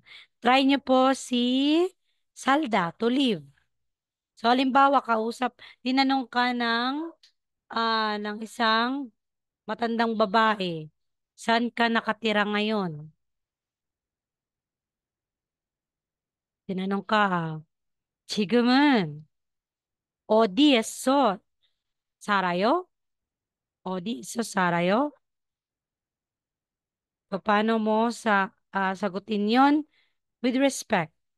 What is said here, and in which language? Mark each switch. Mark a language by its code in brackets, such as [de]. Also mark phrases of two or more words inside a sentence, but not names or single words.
[tl] Try niyo po si Salda, [en] to live. [tl] So, halimbawa, tinanong ka ng isang matandang babae. Saan ka nakatira ngayon? Tinanong ka, [ko] 지금은 어디에서 살아요? 어디에서 살아요? [tl] Paano mo sagutin yon [en] with respect?